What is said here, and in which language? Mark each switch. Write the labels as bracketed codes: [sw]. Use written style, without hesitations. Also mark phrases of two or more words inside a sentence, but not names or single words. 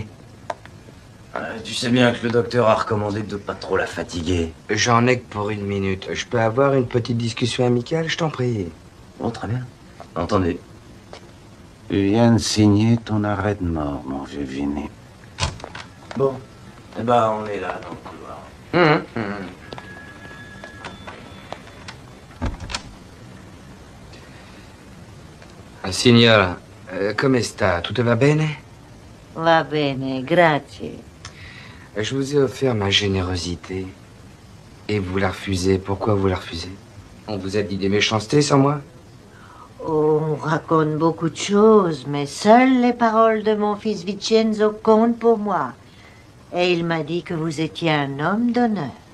[fr] Tu sais bien que le docteur a recommandé de pas trop la fatiguer. J'en ai que pour 1 minute. Je peux avoir une petite discussion amicale, je t'en prie. Bon, très bien. Entendez. Tu viens de signer ton arrêt de mort, mon vieux Vinny. Bon. Eh ben, on est là, dans le couloir. [it] Signora, come sta? Tutto va bene? Va bene, grazie. [fr] Je vous ai offert ma générosité. Et vous la refusez. Pourquoi vous la refusez? On vous a dit des méchancetés sur moi? On raconte beaucoup de choses, mais seules les paroles de mon fils Vincenzo comptent pour moi. Et il m'a dit que vous étiez un homme d'honneur.